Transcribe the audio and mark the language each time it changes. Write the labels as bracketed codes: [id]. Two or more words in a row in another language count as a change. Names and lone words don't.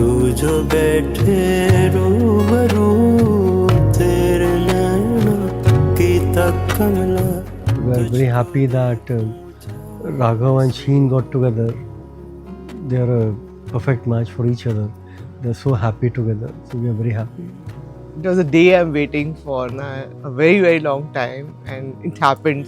[en] जो बैठे रूबरू तेरे नैना की तक कमला. We are very happy that Raghav and Sheen got together. They are a perfect match for each other. They are so happy together. So we are very happy. It was a day I'm waiting for a very, very long time, and it happened.